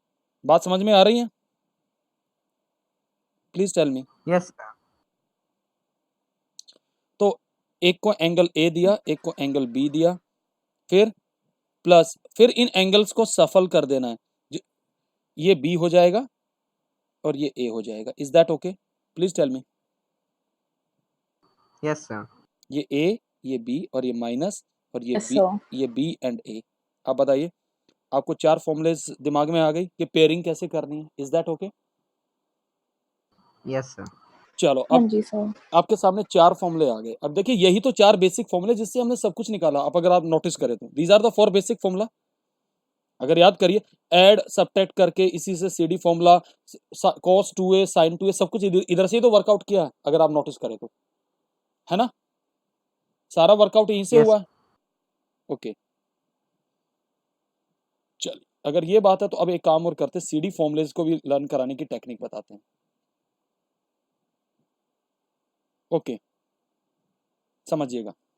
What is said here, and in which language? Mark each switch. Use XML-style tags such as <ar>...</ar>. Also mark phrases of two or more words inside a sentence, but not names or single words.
<hi>बात समझ में आ रही है?</hi> <en>please tell me. Yes, sir.</en> <hi>तो एक को एंगल ए दिया, एक को एंगल बी दिया, फिर प्लस, फिर इन एंगल्स को सफल कर देना है। ये बी हो जाएगा और ये ए हो जाएगा।</hi> <en>Is that OK? Please tell me. Yes, sir.</en> <hi>ये ए, ये बी और ये माइनस और ये</hi> <en>yes,</en> <hi>बी,</hi> <en>sir.</en> <hi>ये बी एंड ए। आप बताइए, आपको चार फॉर्मूलेस दिमाग में आ गई कि पेयरिंग कैसे करनी है।</hi> <en>Is that OK? Yes, sir.</en> <hi>चलो हाँ अब जी सर. आपके सामने चार फॉर्मूले आ गए। अब देखिए यही तो चार बेसिक फॉर्मूले जिससे हमने सब कुछ निकाला। अब अगर आप नोटिस करें तो</hi> <en>These are the four basic formula.</en> <hi>अगर याद करिए,</hi> <en>add subtract</en> <hi>करके इसी से सीडी फॉर्मूला, cos 2a sin 2a सब कुछ इधर से ही तो वर्कआउट किया है, अगर आप नोटिस करें तो, है ना। सारा वर्कआउट यहीं से</hi> <en>Yes.</en> <hi>हुआ है। ओके, चलिए अगर ये बात है तो अब एक काम और करते हैं, सीडी फॉर्मुलेज को भी लर्न कराने की टेक्निक बताते हैं। ओके, समझिएगा।</hi>